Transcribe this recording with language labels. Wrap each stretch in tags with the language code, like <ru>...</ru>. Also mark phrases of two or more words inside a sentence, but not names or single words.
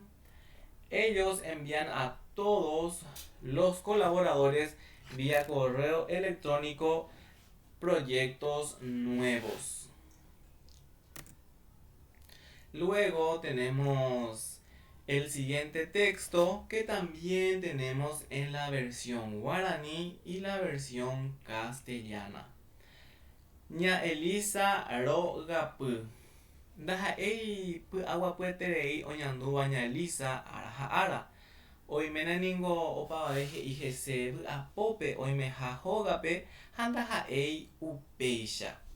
<es>Ellos envían a todos los colaboradores vía correo electrónico proyectos nuevos. Luego tenemos el siguiente texto que también tenemos en la versión guaraní y la versión castellana.</es> <gn>Ña Elisa Rogapy. Ndaha'éi py'aguapyeterei oñandúva ña Elisa ára ha ára. Oiména ningo opavave he'i hese vy'apópe oimeha hógape ha ndaha'éi upéicha.</gn>